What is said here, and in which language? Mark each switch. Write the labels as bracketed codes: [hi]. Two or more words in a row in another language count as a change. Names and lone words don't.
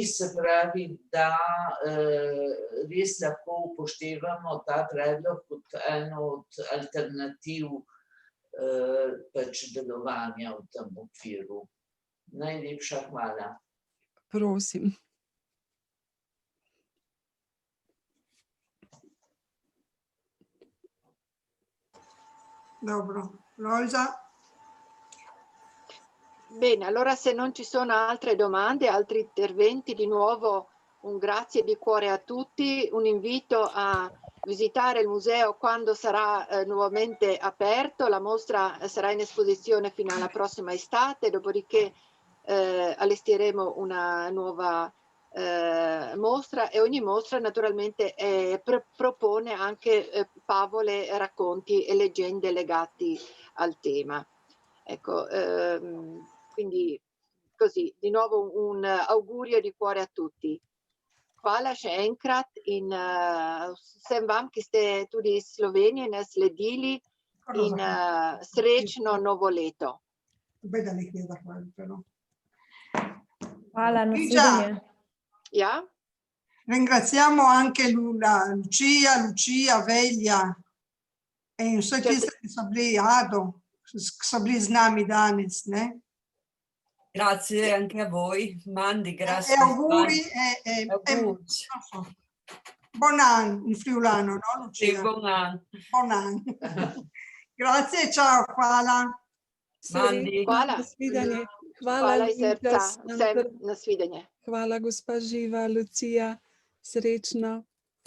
[sl] Se pravi, da res lahko upoštevamo ta predlog kot eno od alternativ delovanja v tem okviru. Najlepša hvala. Prosim. Dobro, Rosa? [it] Bene, allora se non ci sono altre domande, altri interventi, di nuovo un grazie di cuore a tutti, un invito a visitare il museo quando sarà nuovamente aperto. La mostra sarà in esposizione fino alla prossima estate, dopodiché allestiremo una nuova mostra e ogni mostra naturalmente propone anche favole, racconti e leggende legati al tema. Ecco, quindi così, di nuovo un augurio di cuore a tutti. [sl] Hvala še enkrat in vsem vam, ki ste tudi iz Slovenije nas sledili in srečno novo leto. Hvala, nasvidenje. Ja? [it] Ringraziamo anche Lucia, [sl] Velja in vse tiste, ki so bili z nami danes, ne? [it] Grazie anche a voi, Mandi, grazie. E auguri buon anno in friulano, no Lucia? Sì, buon anno. Buon anno. Grazie, ciao, [sl] hvala. [fur] Mandi. [sl] Hvala. Nasvidenje. Hvala iz Luiza, srca Sandra. vsem, nasvidenje. Hvala, gospa Živa, Lucija. Srečno.